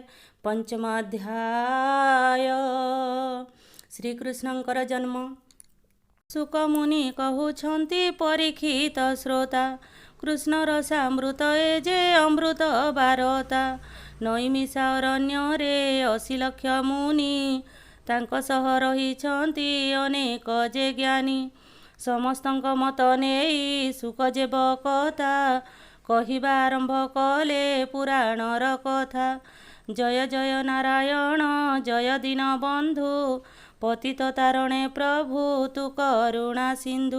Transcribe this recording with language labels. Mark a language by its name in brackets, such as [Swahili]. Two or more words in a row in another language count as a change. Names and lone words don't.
[Odia] ପଞ୍ଚମ ଅଧ୍ୟାୟ ଶ୍ରୀକୃଷ୍ଣଙ୍କର ଜନ୍ମ। ସୁକମୁନି କହଉଛନ୍ତି ପରୀକ୍ଷିତ ଶ୍ରୋତା, କୃଷ୍ଣ ରସାମୃତ ଏ ଯେ ଅମୃତ ବାରତା। ନୈମିଷା ଅରଣ୍ୟରେ 80 ଲକ୍ଷ ମୁନି, ତାଙ୍କ ସହ ରହିଛନ୍ତି ଅନେକ ଯେ ଜ୍ଞାନୀ। ସମସ୍ତଙ୍କ ମତ ନେଇ ସୁଖଦେବ କଥା, କହିବା ଆରମ୍ଭ କଲେ ପୁରାଣର କଥା। ଜୟ ଜୟ ନାରାୟଣ ଜୟ ଦୀନବନ୍ଧୁ, ପତିତ ତାରଣେ ପ୍ରଭୁ ତୁ କରୁଣା ସିନ୍ଧୁ।